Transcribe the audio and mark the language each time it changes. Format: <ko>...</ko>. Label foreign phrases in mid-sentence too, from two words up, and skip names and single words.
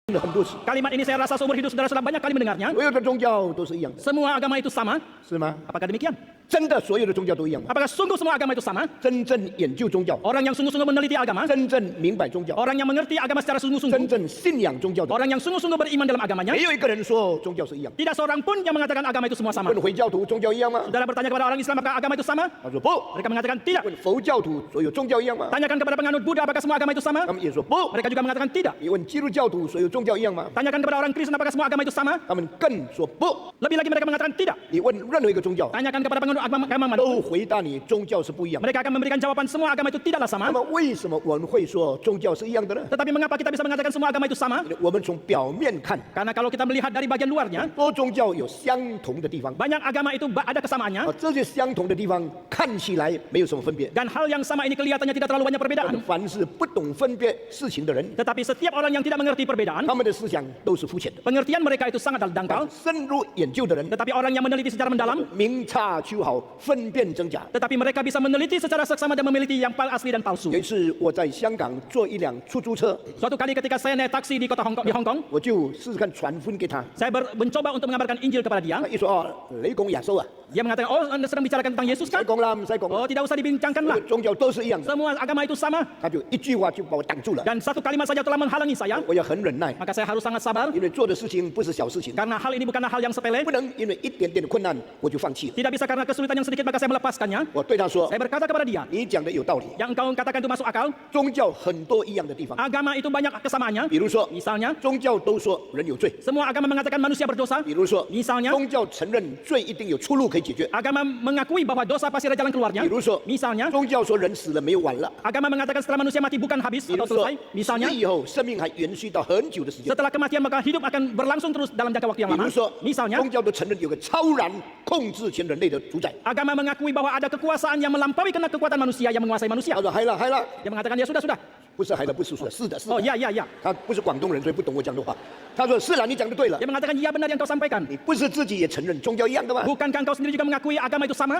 <zh>了很多次，</zh> <id>Kalimat ini saya rasa seumur hidup saudara-saudara banyak kali mendengarnya.</id> <zh>所有的宗教都是一样的，</zh> <id>Semua agama itu sama.</id> <zh>是吗？</zh> <id>Apakah demikian?</id> <zh>真的所有的宗教都一样吗？</zh> <id>Apakah sungguh semua agama itu sama?</id> <zh>真正研究宗教，</zh> <id>Orang yang sungguh-sungguh meneliti agama,</id> <zh>真正明白宗教，</zh> <id>orang yang mengerti agama secara</id> <zh>真</zh> <id>sungguh-sungguh,</id> <zh>正信仰宗教的，</zh> <id>orang yang sungguh-sungguh beriman dalam agamanya,</id> <zh>没有一个人说宗教是一样。</zh> <id>tidak seorang pun yang mengatakan agama itu semua sama.</id> <zh>问回教徒宗教一样吗？</zh> <id>Saudara bertanya kepada orang Islam apakah agama itu sama?</id> <zh>他说不。</zh> <id>Mereka mengatakan tidak.</id> <zh>问佛教徒所有宗教一样吗？</zh> <id>Tanyakan kepada penganut Buddha apakah semua agama itu sama?</id> <zh>他们也说不。</zh> <id>Mereka juga mengatakan tidak.</id> <zh>你问基督教徒所有宗教一样吗？</zh> <id>Tanyakan kepada orang Kristen apakah semua agama itu sama?</id> <zh>他们更说不。</zh> <id>Lebih lagi mereka mengatakan tidak.</id> <zh>你问任何一个宗教，</zh> <id>Tanyakan kepada penganut agama mana?</id> <zh>都回答你宗教是不一样的。</zh> <id>Mereka akan memberikan jawaban semua agama itu tidaklah</id> <zh>那</zh> <id>sama.</id> <zh>么为什么我们会说宗教是一样的呢？</zh> <id>Tetapi mengapa kita bisa mengatakan semua agama itu sama?</id> <zh>我们从表面看，</zh> <id>Karena kalau kita melihat dari bagian luarnya,</id> <zh>多宗教有相同的地方，</zh> <id>banyak agama itu ada kesamaannya.</id> <zh>这些相同的地方看起来没有什么分别。</zh> <id>Dan hal yang sama ini kelihatannya tidak terlalu banyak perbedaan.</id> <zh>凡是不懂分别事情的人，</zh> <id>Tetapi setiap orang yang tidak mengerti perbedaan,</id> <zh>他们的思想都是肤浅的。</zh> <id>pengertian mereka itu sangat dangkal.</id> <zh>深入研究的人，</zh> <id>Tetapi orang yang meneliti secara mendalam,</id> <zh>明察秋毫，分辨真假。</zh> <id>tetapi mereka bisa meneliti secara seksama dan memiliki yang asli dan palsu.</id> <zh>有一次我在香港坐一辆出租车，</zh> <id>Suatu kali ketika saya naik taksi di kota Hong Kong,</id> <zh>我就试试看传福音给他。</zh> <id>saya mencoba untuk mengabarkan Injil kepada dia.</id> <zh>他一说哦，雷公亚收啊，</zh> <id>Dia mengatakan, oh Anda sedang bicarakan tentang Yesus</id> <zh>塞</zh> <id>kan?</id> <zh>公啦，塞公。</zh> <id>Oh tidak usah dibincangkanlah.</id> <zh>宗教都是一样的，</zh> <id>Semua agama itu sama.</id> <zh>他就一句话就把我挡住了。</zh> <id>Dan satu kalimat saja telah menghalangi saya.</id> <zh>我要很忍耐，</zh> <id>Maka saya harus sangat sabar.</id> <zh>因为做的事情不是小事情，</zh> <id>Karena hal ini bukanlah hal yang sepele.</id> <zh>不能因为一点点的困难我就放弃了。</zh> <id>Tidak bisa karena kesulitan yang sedikit maka saya melepaskannya.</id> <zh>我对他说</zh> <id>Saya berkata kepada dia,</id> <zh>你讲的有道理，</zh> <id>yang engkau katakan itu masuk akal.</id> <zh>宗教很多一样的地方，</zh> <id>Agama itu banyak kesamaannya.</id> <zh>比如说</zh> <id>Misalnya,</id> <zh>宗教都说人有罪，</zh> <id>semua agama mengatakan manusia berdosa.</id> <zh>比如说</zh> <id>Misalnya,</id> <zh>宗教承认罪一定有出路可以解决，</zh> <id>agama mengakui bahwa dosa pasti ada jalan keluarnya.</id> <zh>比如说</zh> <id>Misalnya,</id> <zh>宗教说人死了没有完了，</zh> <id>agama mengatakan setelah manusia mati bukan habis</id> <zh>比如</zh> <id>atau</id> <zh>说</zh> <id>selesai. Misalnya,</id> <zh>死以后生命还延续到很久的时间，</zh> <id>setelah kematian maka hidup akan berlangsung terus dalam jangka waktu yang</id> <zh>比</zh> <id>lama.</id> <zh>如说</zh> <id>Misalnya,</id> <zh>宗教都承认有个超然控制全人类的主宰。</zh> <id>agama mengakui bahwa ada kekuasaan yang melampaui kena kekuatan manusia yang menguasai manusia.</id> <zh>他说嗨了嗨了，</zh> <id>Dia mengatakan ya sudah.</id> <zh>不是嗨了不是说是的是的</zh> <id>Oh，ya ya ya.</id> <zh>他不是广东人所以不懂我讲的话。他说是了，你讲的对了，</zh> <id>Dia mengatakan iya benar yang kau sampaikan.</id> <zh>你不是自己也承认宗教一样的吗？</zh> <id>Bukankah engkau sendiri juga mengakui agama itu sama?</id>